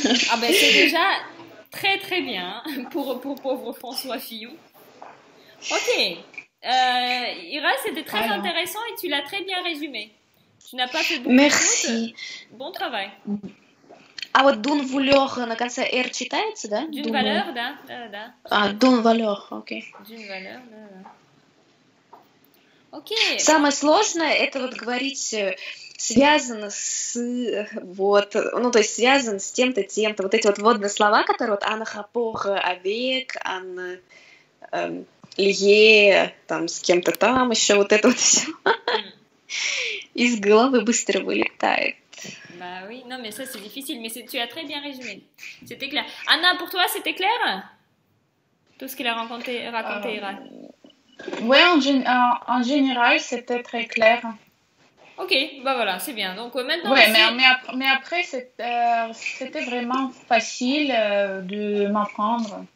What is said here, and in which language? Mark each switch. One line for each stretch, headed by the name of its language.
French: Ah ben c'est déjà très très bien pour pauvre François Fillon. Ok. Ira, c'était très intéressant et tu l'as très bien résumé. Tu n'as pas fait beaucoup Merci. de fautes. Bon travail.
Russian: А вот дун вулёр на конце «р» читается, да?
French: D'une valeur,
Russian: да. Дун валёр, окей.
French: D'une valeur,
Russian: да. Самое сложное это вот говорить связано с вот, ну то есть связан с тем-то, тем-то. Вот эти вот вводные слова, которые вот анахапох, авек, лье, там с кем-то там еще вот это вот все из головы быстро вылетает.
French: Bah oui, non mais ça c'est difficile, mais tu as très bien résumé. C'était clair. Anna, pour toi c'était clair? Tout ce qu'il a raconté Ira. Oui, en général, c'était très clair. Ok, bah voilà, c'est bien. Donc maintenant. Ouais, mais après, c'était vraiment facile de m'apprendre.